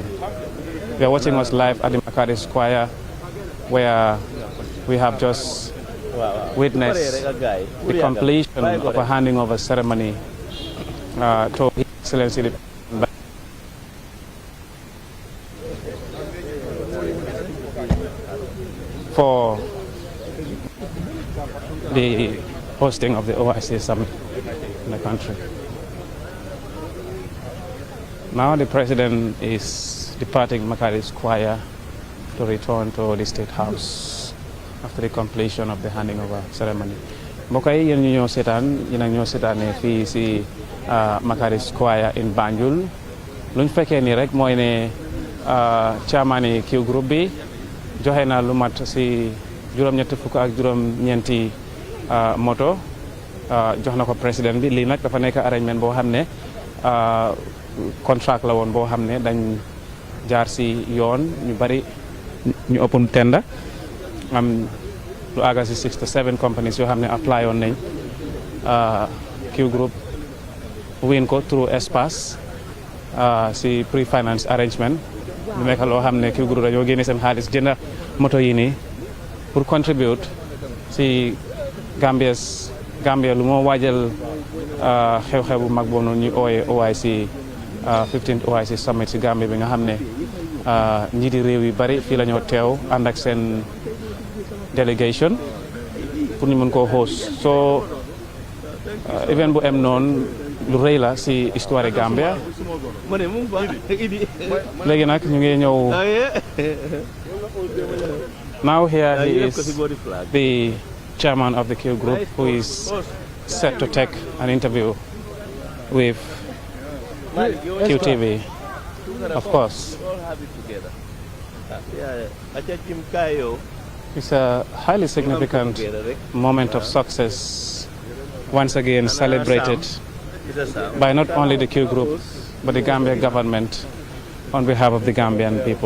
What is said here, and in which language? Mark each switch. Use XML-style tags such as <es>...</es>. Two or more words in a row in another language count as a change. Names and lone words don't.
<en>You are watching us live at the Makati Square, where we have just witnessed the completion of a handing over ceremony to His Excellency the President for the hosting of the OIC summit in the country. Now the President is departing Makati Square to return to the State House after the completion of the handing over ceremony.</en> <wo>Mbokk yi yéen ñu ñoo seetaane fii si Makati Square in Banjul. Luñ fekkee nii rek mooy ne chairman yi Qgroup bi joxe na lu mat si juróom-ñetti fukk ak juróom-ñeenti moto jox na ko président bi. Lii nag dafa nekk arrangement boo xam ne contract la woon boo xam ne dañ jaar si yoon, ñu bari ñu</wo> <en>open tender,</en> <wo>am lu àgga si</wo> <en>6 to 7 companies</en> <wo>yoo xam ne apply woon nañ. Qgroup win ko through espace si</wo> <en>pre-finance arrangement.</en> <wo>lu nekk loo xam ne Qgroup dañoo génne seen xaalis jënd moto yi nii pour contribute si Gambia lu moo waajal xew-xew bu mag boobu noonu ñu ooyee OIC 15th OIC summit si Gambie bi nga xam ne njiiti réew yu bari fii la ñoo teew ànd ak seen délégation pour ñu mën koo host so event bu em noonu lu rëy la si histoire Gambia léegi nag ñu ngi ñëw</wo> <en>now here he is the chairman of the Qgroup who is set to take an interview with QTV, of course. It's a highly significant moment of success, once again celebrated by not only the Qgroup, but the Gambia government on behalf of the Gambian people.</en>